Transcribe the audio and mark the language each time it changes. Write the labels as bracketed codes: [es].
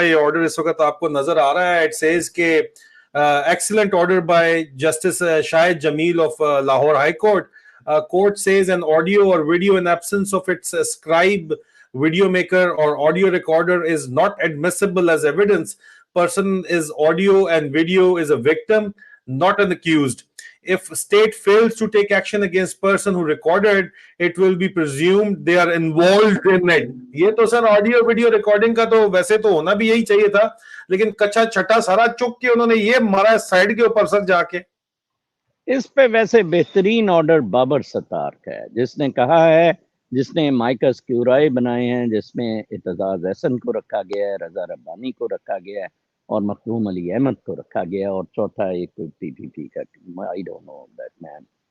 [ur] یہ آرڈر اس وقت آپ کو نظر آ رہا ہے. اٹ سیز کہ [en] excellent order by Justice Shahid Jamil of Lahore High Court. Court says an audio or video in absence of its scribe, video maker or audio recorder is not admissible as evidence. Person is audio and video is a victim, not an accused. If state fails to take action against person who recorded, it will be presumed they are involved in it. [ur] یہ تو سر audio video recording کا تو ویسے تو ہونا بھی یہی چاہیے تھا، لیکن کچا چھٹا سارا چک کے انہوں نے یہ مارا سائیڈ کے اوپر سر جا کے. اس پہ ویسے بہترین آرڈر بابر ستار کا ہے، جس نے کہا ہے، جس نے مائکس کیورائی بنائے ہیں، جس میں اعتزاز احسن کو رکھا گیا ہے، رضا ربانی کو رکھا گیا ہے، اور مخدوم علی احمد کو رکھا گیا، اور چوتھا ایک پی پی پی کا، [en] I don't know that man.